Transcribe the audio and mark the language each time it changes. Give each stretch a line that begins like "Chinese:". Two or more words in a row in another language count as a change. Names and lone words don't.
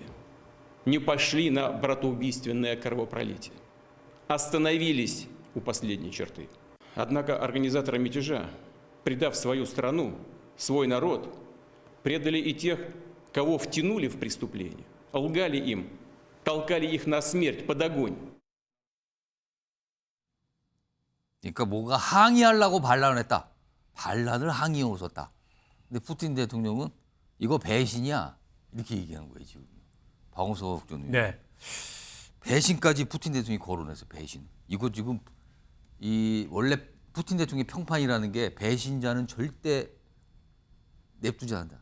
Russian: Не пошли на братоубийственное кровопролитие. Остановились у последней черты. Однако организаторы мятежа, предав свою страну, свой народ, предали и тех, кого втянули в преступление, лгали им, толкали их на смерть под огонь.
Korean: 그러니까 뭔가 항의하려고 반란을 했다. 반란을 항의용으로 썼다. 근데 푸틴 대통령은 이거 배신이야. 이렇게 얘기하는 거예요, 지금. 박홍석 의원님. 네. 배신까지 푸틴 대통령이 거론해서 배신. 이거 지금 이 원래 푸틴 대통령의 평판이라는 게 배신자는 절대 냅두지 않는다.